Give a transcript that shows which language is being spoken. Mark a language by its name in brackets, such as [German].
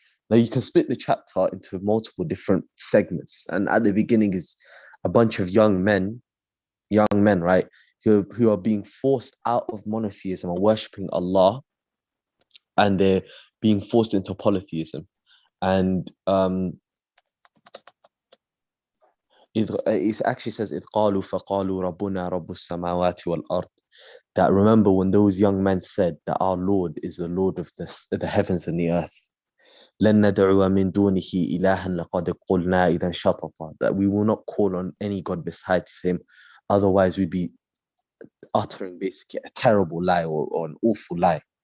[English] Now, you can split the chapter into multiple different segments. And at the beginning is a bunch of young men, right, who are being forced out of monotheism and worshipping Allah, and they're being forced into polytheism. And it actually says, [Arabic] إِذْ قَالُوا فَقَالُوا رَبُّنَا رَبُّ السَّمَاوَاتِ وَالْأَرْضِ. [English] That remember when those young men said that our Lord is the Lord of the heavens and the earth. [Arabic] لَن نَدْعُوَ مِن دُونِهِ إِلَهًا لَقَدْ قُلْنَا إِذًا شَطَطًا. [English] That we will not call on any God besides him, otherwise we'd be uttering basically a terrible lie or an awful lie.